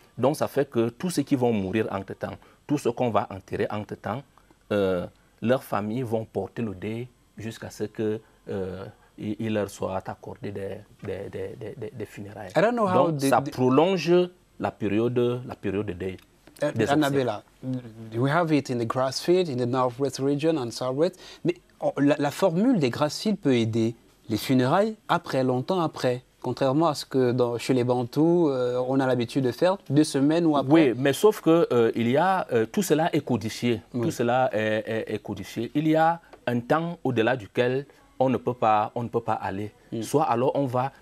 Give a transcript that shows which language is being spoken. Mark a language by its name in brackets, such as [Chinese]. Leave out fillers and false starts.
[French] Donc ça fait que tous ceux qui vont mourir entre-temps, tous ceux qu'on va enterrer entre-temps, leurs familles vont porter le deuil jusqu'à ce que il leur soit accordé des funérailles. Donc ça prolonge la période de deuil. [English] Annabella, we have it in the grass field, in the northwest region and southwest. [French] Mais la formule des grass fields peut aider les funérailles longtemps après. Contrairement à ce que chez les Bantous, on a l'habitude de faire 2 semaines ou après. Oui, mais sauf que tout cela est codifié. Oui. Tout cela est codifié. Il y a un temps au-delà duquel on ne peut pas aller. Soit alors on va...